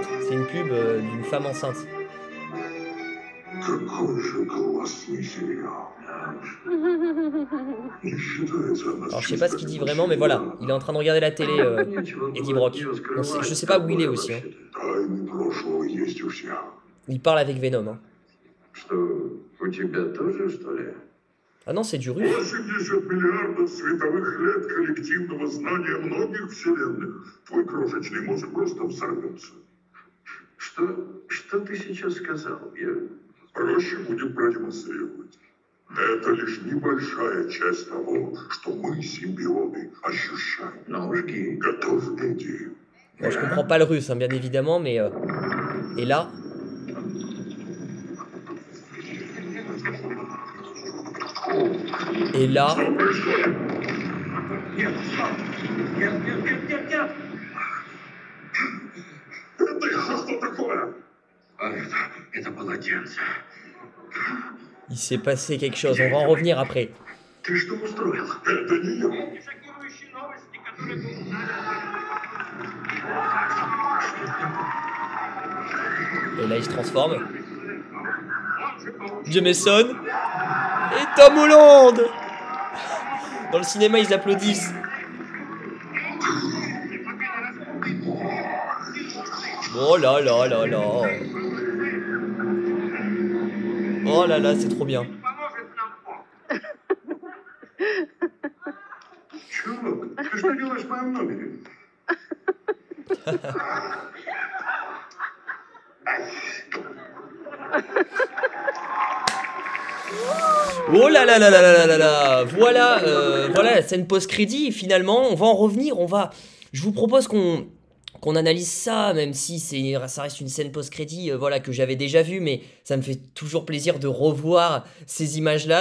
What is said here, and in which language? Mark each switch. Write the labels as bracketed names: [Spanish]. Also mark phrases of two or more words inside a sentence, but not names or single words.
[French] C'est une pub d'une femme enceinte. Alors, je sais pas ce qu'il dit vraiment, mais voilà. Il est en train de regarder la télé, Eddie Brock. Je sais pas où il est aussi, hein. Il parle avec Venom, hein. Ah non, c'est du russe. [Russian] 80 миллиардов световых лет коллективного знания многих вселенных. Твой крошечный мозг просто взорвется. Что ты сейчас сказал? Проще будет продемонстрировать. Это лишь небольшая часть того, что мы, симбионы, ощущаем. [French] Non, je dis. [Russian] Готов, Эдди. [French] Bon, je comprends pas le russe, hein, bien évidemment, mais Et là... Et là... [Russian] Это еще что такое? Это полотенце. [French] Il s'est passé quelque chose, on va en revenir après. [Russian] Ты что устроил? Это не я. Шокирующие новости, которые... [French] Et là, il se transforme. Jameson et Tom Holland. Dans le cinéma, ils applaudissent. Oh là là là là. Oh là là, c'est trop bien. [Russian] Чувак, ты что делаешь в моем номере? [French] Oh là là là là là là là. Voilà, voilà la scène post-crédit. Finalement, on va en revenir. Je vous propose qu'on analyse ça, même si ça reste une scène post-crédit voilà, que j'avais déjà vue, mais ça me fait toujours plaisir de revoir ces images-là.